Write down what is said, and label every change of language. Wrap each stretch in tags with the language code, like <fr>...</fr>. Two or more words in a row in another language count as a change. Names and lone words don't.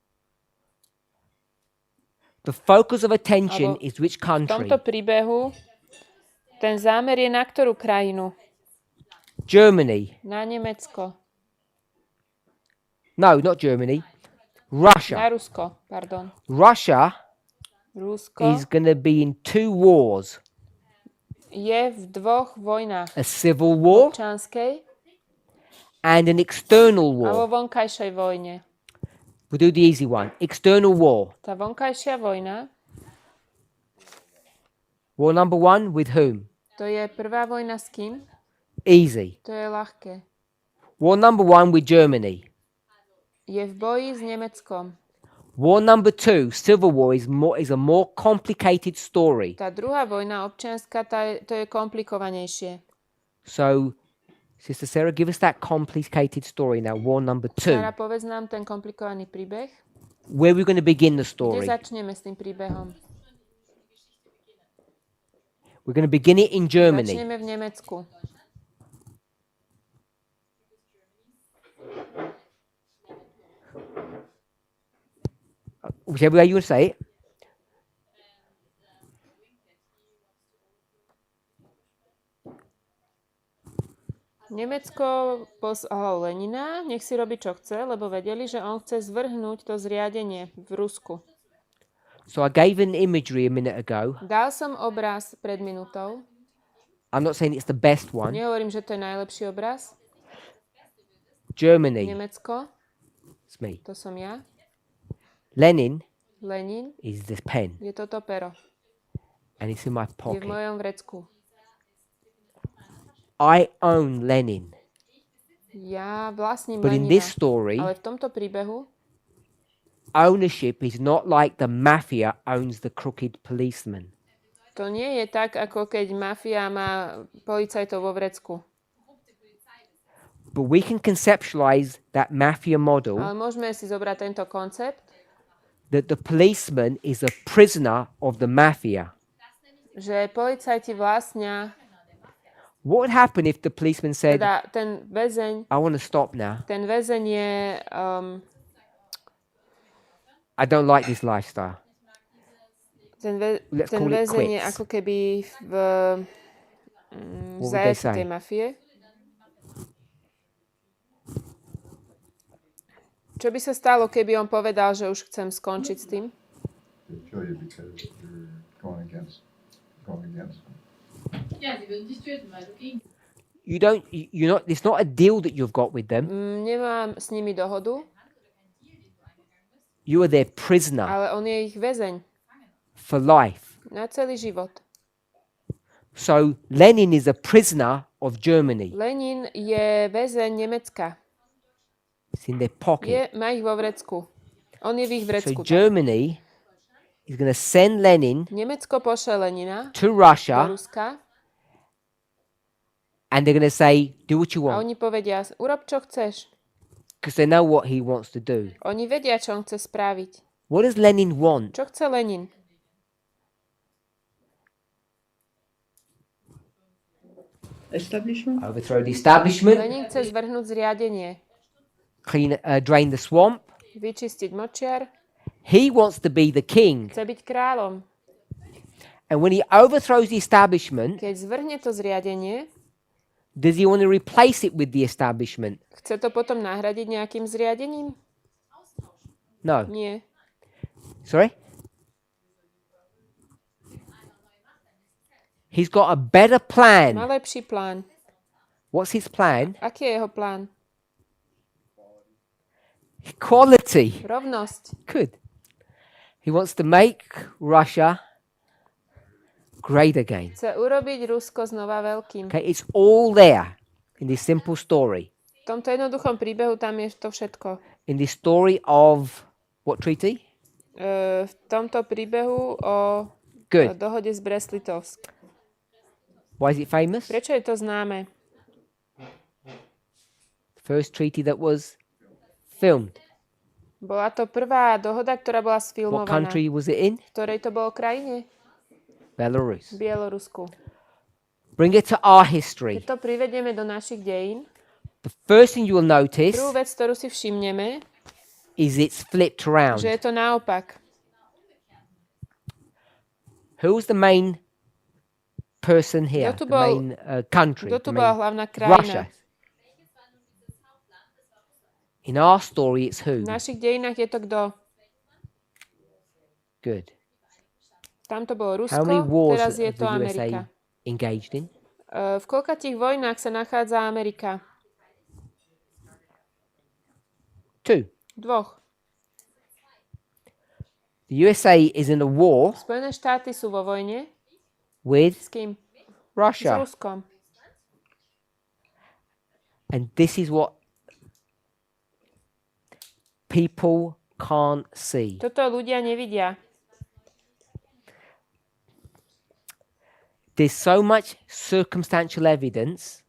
<en>the focus of attention</en> <sk>Abo</sk> <en>is which</en> <sk>v</sk> <en>country?</en> <sk>tomto príbehu, ten zámer je na ktorú krajinu?</sk> <en>Germany.</en> <sk>Na Nemecko.</sk> <en>No, not Germany.</en> <sk>Na</sk> <en>Russia.</en> <sk>Rusko, pardon.</sk> <en>Russia</en> <sk>Rusko</sk> <en>is going to be in two wars.</en> <sk>je v dvoch vojnách.</sk> <en>A civil war</en> <sk>Občianskej</sk> <en>and an external</en> <sk>a vo</sk> <en>war.</en> <sk>vonkajšej vojne.</sk> <en>We'll do the easy one. External war.</en> <sk>Tá vonkajšia vojna,</sk> <en>War number one with whom?</en> <sk>to je prvá vojna s kým?</sk> <en>Easy.</en> <sk>To je ľahké.</sk> <en>War number one with Germany.</en> <sk>Je v boji s Nemeckom.</sk> <en>War number two, civil war, is a more complicated story.</en> <sk>Tá druhá vojna občianska, to je komplikovanejšie.</sk> <en>So, Sister Sarah, give us that complicated story now. War number two.</en> <sk>Sara, povedz nám ten komplikovaný príbeh.</sk> <en>Where we're going to begin the</en> <sk>Kde</sk> <en>story.</en> <sk>začneme s tým príbehom?</sk> <en>We're going to begin it in Germany.</en> <sk>Začneme v Nemecku.</sk> <en>Whichever way you want to say it.</en> <sk>Nemecko poslalo Lenina, nech si robí čo chce, lebo vedeli, že on chce zvrhnúť to zriadenie v Rusku.</sk> <en>So I gave an imagery a minute ago.</en> <sk>Dal som obraz pred minútou.</sk> <en>I'm not saying it's the best one.</en> <sk>Nehovorím, že to je najlepší obraz.</sk> <en>Germany.</en> <sk>Nemecko,</sk> <en>It's me.</en> <sk>to som ja.</sk> <en>Lenin</en> <sk>Lenin,</sk> <en>is this pen.</en> <sk>je toto pero.</sk> <en>And it's in my</en> <sk>Je v</sk> <en>pocket.</en> <sk>mojom vrecku.</sk> <en>I own Lenin.</en> <sk>Ja vlastním</sk> <en>But in</en> <sk>Lenina.</sk> <en>this story,</en> <sk>Ale v tomto príbehu</sk> <en>ownership is not like the mafia owns the crooked policeman.</en> <sk>to nie je tak, ako keď mafia má policajtov vo vrecku.</sk> <en>But we can conceptualize that mafia model</en> <sk>Ale môžeme si zobrať tento koncept,</sk> <en>that the policeman is a prisoner of the mafia.</en> <sk>že policajti vlastnia,</sk> <en>What would happen if the policeman said,</en> <sk>teda ten väzeň,</sk> <en>I want to stop now.</en> <sk>ten väzeň je,</sk> <en>I don't like this lifestyle. Let's</en> <sk>ten</sk> <en>call it</en> <sk>väzeň je</sk> <en>quits.</en> <sk>ako keby v</sk> <en>What would they</en> <sk>zajetí</sk> <en>say?</en> <sk>tej mafie. Čo by sa stalo, keby on povedal, že už chcem skončiť s tým?</sk> <en>They kill you because you're going against them.</en> <de>Ja, sie würden dich töten, weil du gegen</de> <en>You're not, it's not a deal that you've got with them.</en> <sk>Nemám s nimi dohodu,</sk> <en>You are their prisoner</en> <sk>ale on je ich väzeň</sk> <en>for life.</en> <sk>na celý život.</sk> <en>So Lenin is a prisoner of Germany.</en> <sk>Lenin je väzeň Nemecka.</sk> <en>It's in their pocket.</en> <sk>Má ich vo vrecku. On je v ich</sk> <en>So</en> <sk>vrecku.</sk> <en>Germany is going to send Lenin</en> <sk>Nemecko pošle Lenina</sk> <en>to</en> <sk>do</sk> <en>Russia</en> <sk>Ruska</sk> <en>and they're going to say, do what you</en> <sk>a</sk> <en>want.</en> <sk>oni povedia, urob čo chceš.</sk> <en>Because they know what he wants to do.</en> <sk>Oni vedia, čo on chce spraviť.</sk> <en>What does Lenin want?</en> <sk>Čo chce Lenin?</sk> <en>Establishment? Overthrow the establishment,</en> <sk>Lenin chce zvrhnúť zriadenie,</sk> <en>drain the swamp.</en> <sk>vyčistiť močiar,</sk> <en>He wants to be the king.</en> <sk>chce byť kráľom.</sk> <en>And when he overthrows the establishment,</en> <sk>Keď zvrhne to zriadenie,</sk> <en>Does he want to replace it with the establishment?</en> <sk>Chce to potom nahradiť nejakým zriadením?</sk> <en>No.</en> <sk>Nie.</sk> <en>Sorry? He's got a better</en> <sk>Má</sk> <en>plan.</en> <sk>lepší plán.</sk> <en>What's his plan?</en> <sk>Aký je jeho plán?</sk> <en>Equality.</en> <sk>Rovnosť.</sk> <en>Good. He wants to make Russia great again.</en> <sk>Chce urobiť Rusko znova veľkým.</sk> <en>Okay, it's all there in this simple story.</en> <sk>V tomto jednoduchom príbehu tam je to všetko.</sk> <en>In this story of what treaty?</en> <sk>V tomto príbehu o</sk> <en>Good.</en> <sk>dohode z Brest Litovsk.</sk> <en>Why is it famous?</en> <sk>Prečo je to známe?</sk> <en>First treaty that was filmed.</en> <sk>Bola to prvá dohoda, ktorá bola</sk> <en>What</en> <sk>sfilmovaná.</sk> <en>country was it in?</en> <sk>V ktorej to bolo krajine?</sk> <en>Belarus.</en> <sk>V Bielorusku.</sk> <en>Bring it to our history.</en> <sk>Keď to privedieme do našich dejín,</sk> <en>The first thing you will notice</en> <sk>prvú vec, ktorú si všimneme,</sk> <en>is it's flipped around.</en> <sk>že je to naopak.</sk> <en>Who's the main person here?</en> <sk>Kto tu</sk> <en>The</en> <sk>bol-</sk> <en>main country?</en> <sk>Kto tu</sk> <en>the</en> <sk>bola</sk> <en>main-</en> <sk>hlavná krajina?</sk> <en>Russia. In our story, it's who?</en> <sk>V našich dejinách je to kto?</sk> <en>Good.</en> <sk>Tam to bolo</sk> <en>How many</en> <sk>Rusko,</sk> <en>wars</en> <sk>teraz je</sk> <en>has</en> <sk>to</sk> <en>the</en> <sk>Amerika.</sk> <en>USA engaged in?</en> <sk>V koľkatých vojnách sa nachádza Amerika?</sk> <en>2.</en> <sk>Dvoch.</sk> <en>The USA is in a war</en> <sk>Spojené štáty sú vo vojne.</sk> <en>with</en> <sk>S kým? S</sk> <en>Russia.</en> <sk>Ruskom.</sk> <en>And this is what people can't see.</en> <sk>Toto ľudia nevidia.</sk> <en>There's so much circumstantial evidence</en>